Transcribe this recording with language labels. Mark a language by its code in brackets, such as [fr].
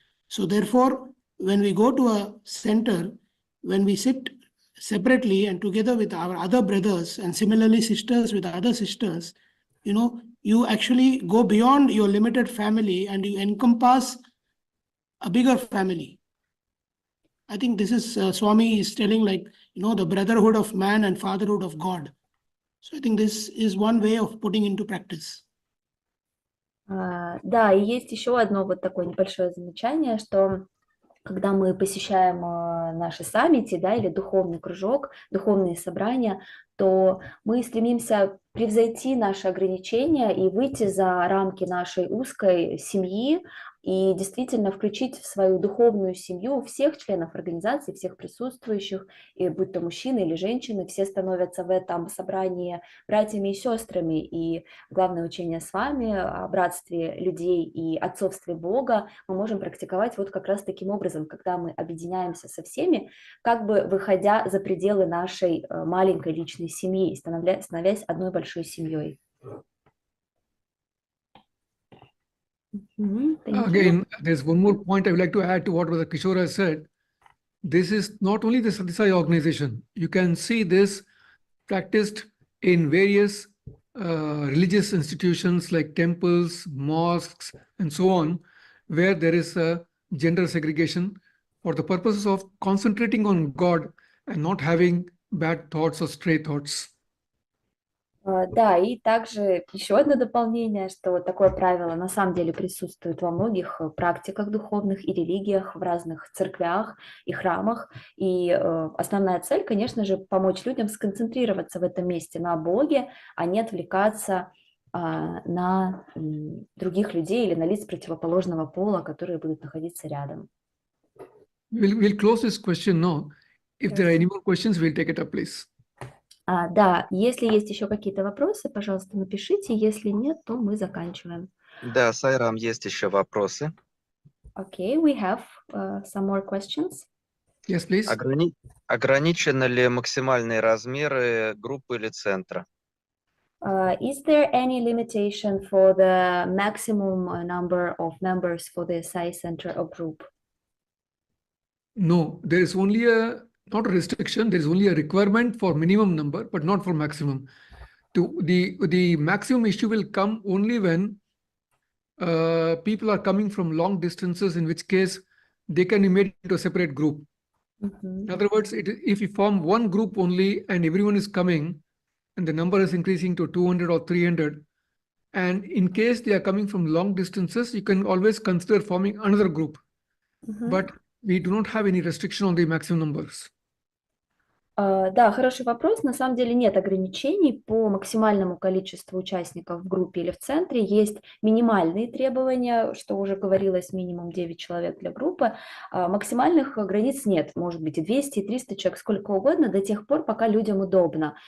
[en] So therefore, when we go to a center, when we sit separately and together with our other brothers and similarly sisters with other sisters, you actually go beyond your limited family and you encompass a bigger family. I think this is Swami is telling the brotherhood of man and fatherhood of God. So I think this is one way of putting into practice. [ru] Да, и есть еще одно вот такое небольшое замечание, что когда мы посещаем наши саммити, да, или духовный кружок, духовные собрания, то мы стремимся превзойти наши ограничения и выйти за рамки нашей узкой семьи и действительно включить в свою духовную семью всех членов организации, всех присутствующих, и будь то мужчины или женщины, все становятся в этом собрании братьями и сестрами. И главное учение с вами о братстве людей и отцовстве Бога мы можем практиковать вот как раз таким образом, когда мы объединяемся со всеми, как бы выходя за пределы нашей маленькой личной семьи, становясь одной большой семьей. [en] Again, there's one more point I would like to add to what Brother Kishore has said. This is not only the Sathya Sai organization. You can see this practiced in various religious institutions like temples, mosques, and so on, where there is a gender segregation for the purposes of concentrating on God and not having bad thoughts or stray thoughts. [ru] Да, и также еще одно дополнение, что такое правило на самом деле присутствует во многих практиках духовных и религиях, в разных церквях и храмах. И основная цель, конечно же, помочь людям сконцентрироваться в этом месте на Боге, а не отвлекаться на других людей или на лиц противоположного пола, которые будут находиться рядом. [en] We'll close this question now. If there are any more questions, we'll take it up, please. [ru] Да, если есть еще какие-то вопросы, пожалуйста, напишите. Если нет, то мы заканчиваем. Да, Сайрам, есть еще вопросы. [en] Okay, we have some more questions. Yes, please. [ru] Ограничены ли максимальные размеры группы или центра? [en] Is there any limitation for the maximum number of members for the Sai center or group? No, there is only not a restriction, there is only a requirement for minimum number, but not for maximum. The maximum issue will come only when people are coming from long distances, in which case they can be made into a separate group. Mm-hmm. In other words, if you form one group only and everyone is coming and the number is increasing to 200 or 300, and in case they are coming from long distances, you can always consider forming another group. Mm-hmm. But we do not have any restriction on the maximum numbers. [ru] Да, хороший вопрос. На самом деле нет ограничений по максимальному количеству участников в группе или в центре. Есть минимальные требования, что уже говорилось, минимум 9 человек для группы. Максимальных границ нет. Может быть и 200, и 300 человек, сколько угодно, до тех пор, пока людям удобно.